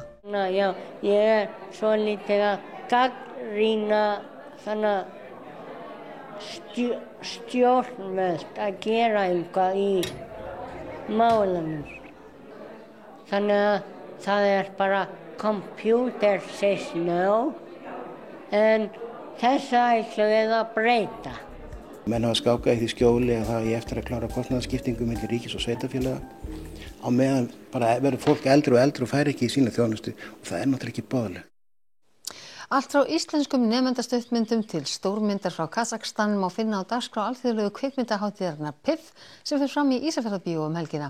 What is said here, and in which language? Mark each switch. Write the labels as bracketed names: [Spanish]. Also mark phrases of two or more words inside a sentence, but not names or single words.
[Icelandic] Já, ég svolítið að gagnrýna þannig stjórnvöld að gera eitthvað í málunum. Þannig að það er bara [English] computer says no, [Icelandic] en þessa ætlum við að breyta. Menn hafa skákað í því skjóli að það er eftir að klára kostnaðarskiptingu milli ríkis og sveitarfélaga á meðan bara verður fólk eldri og fær ekki í sína þjónustu og það er náttúrulega ekki boðlegt. Allt frá íslenskum nemendastuttmyndum til stórmyndar frá Kazakstan má finna á dagskrá alþjóðlegu kvikmyndahátíðarinnar PIF sem fer fram í Ísafjarðarbíó helgina.